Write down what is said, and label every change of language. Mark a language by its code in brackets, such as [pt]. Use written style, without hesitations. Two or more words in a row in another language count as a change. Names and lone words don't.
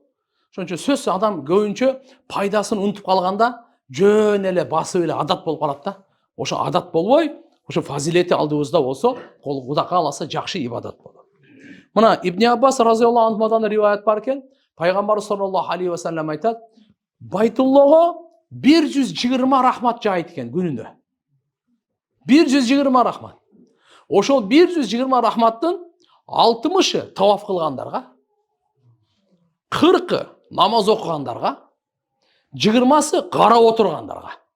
[ky] Ошон үчүн сөз адам көбүнчө пайдасын унутуп калганда, жөн эле басып эле адат болуп калат да. Ошо адат болбой, ошо фазилети алдыбызда болсо, Кудай кааласа жакшы ибадат болот. Мына Ибн Аббас [ar] رضي الله عنه [ky] риваят бар экен. Пайгамбар [ar] صلى الله عليه وسلم [ky] айтат: Байтуллого 120 рахмат жайт экен күнүндө. 120 рахмат. Ошол 120 рахматтын 60-ы таваф кылгандарга, 40-ы намаз окугандарга, 20-сы карап отургандарга.